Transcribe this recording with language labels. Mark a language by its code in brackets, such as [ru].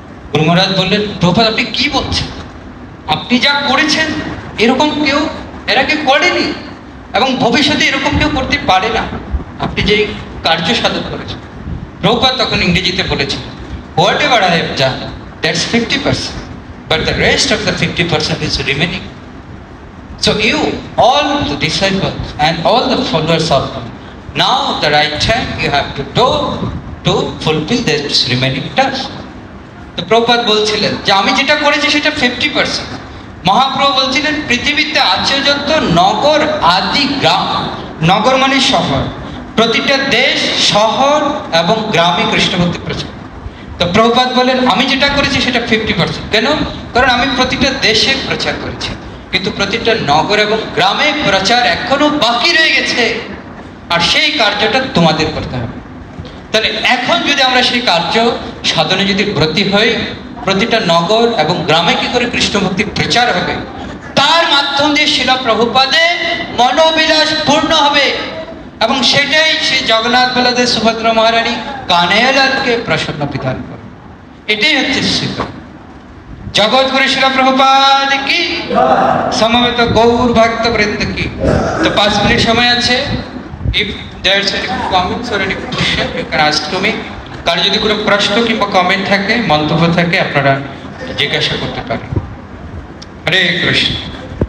[bn] গুরু মহারাজ বললেন প্রভুপাদ আপনি কি বলছেন, আপনি যা করেছেন এরকম কেউ এর আগে করেনি এবং ভবিষ্যতে এরকম কেউ করতে পারে না, আপনি যে কার্য সাধন করেছেন। প্রভুপাদ তখন ইংরেজিতে বলেছেন [en] Whatever I have done that's 50%, but the rest of the 50% is remaining. So you, all the disciples and all the followers of him, now the right time you have to do to fulfill this remaining task. [bn] তো প্রভুপাদ বলছিলেন যে আমি যেটা করেছি সেটা 50%। মহাপ্রভু বলছিলেন পৃথিবীতে আছে যত নগর আদি গ্রাম, নগর মানে শহর, প্রতিটা দেশ শহর এবং গ্রামে কৃষ্ণ ভক্তি প্রচার। তো প্রভুপাদ বলেন আমি যেটা করেছি সেটা 50%। কেন? কারণ আমি প্রতিটা দেশে প্রচার করেছি, কিন্তু প্রতিটা নগর এবং গ্রামে প্রচার এখনো বাকি রয়ে গেছে, আর সেই কার্যটা তোমাদের করতে হবে। তাহলে এখন যদি আমরা সেই কার্য সাধনে যদি ব্রতী হই, প্রতিটা নগর এবং গ্রামে কি করে কৃষ্ণ ভক্তি প্রচার হবে, তার মাধ্যম দিয়ে শিলা প্রভুপাদে মনোবিলাস পূর্ণ হবে, এবং সেটাই শ্রী জগন্নাথ বলদেব সুভদ্রা মহারানী কানাইয়ালালকে প্রসন্ন বিধান করে। এটাই হচ্ছে শিক্ষা। জগৎগুরু শিলা প্রভুপাদ কি, সমবেত গৌর ভক্ত বৃন্দ কি। তো 5 মিনিট সময় আছে। [en] If there's any comments or any question, you can ask to me. [bn] কার যদি কোনো প্রশ্ন কিংবা কমেন্ট থাকে, মন্তব্য থাকে, আপনারা জিজ্ঞাসা করতে পারেন। হরে কৃষ্ণ।